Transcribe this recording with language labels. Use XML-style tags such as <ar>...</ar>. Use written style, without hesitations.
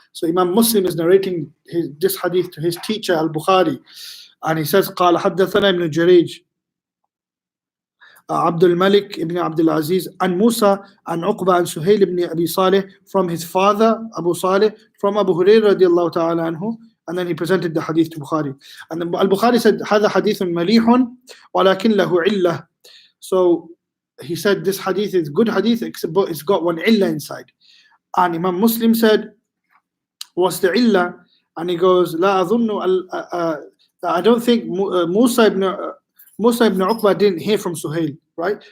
<en>So Imam Muslim is narrating this hadith to his teacher al-Bukhari, and he says,</en> <ar>قال حدثنا ابن جريج عبد الملك</ar> <en>ibn Abdul Aziz and Musa and Uqba and Suhail ibn Abi Saleh from his father Abu Saleh from Abu Hurairah radiallahu ta'ala anhu, and then he presented the hadith to Bukhari. And then al-Bukhari said,</en> <ar>هذا حديث مليح ولكن له علة.</ar> <en>So he said this hadith is good hadith, except it's got one illah inside. And Imam Muslim said, what's the illah? And he goes,</en> <ar>لا أظن</ar> <en>I don't think Musa ibn Uqba didn't hear from Suhail, right?</en>